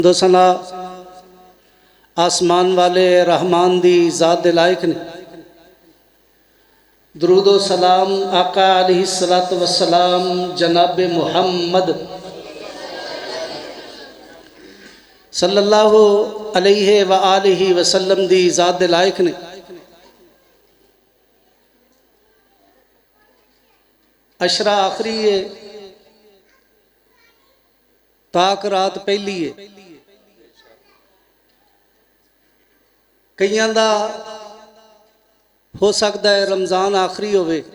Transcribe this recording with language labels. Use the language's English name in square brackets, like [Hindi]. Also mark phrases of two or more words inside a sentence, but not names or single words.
[Punjabi] دو ثنا آسمان والے رحمان دی ذات دے لائق نے. درود و سلام آقا [Arabic] عليه الصلاة والسلام [Punjabi] جناب محمد [Arabic] صلى الله عليه وآله وسلم [Punjabi] دی ذات دے لائق نے. [Urdu] عشرہ آخری ہے، پاک رات پہلی ہے. [Punjabi] کئیاں دا ہو سکدا ہے رمضان آخری ہووے.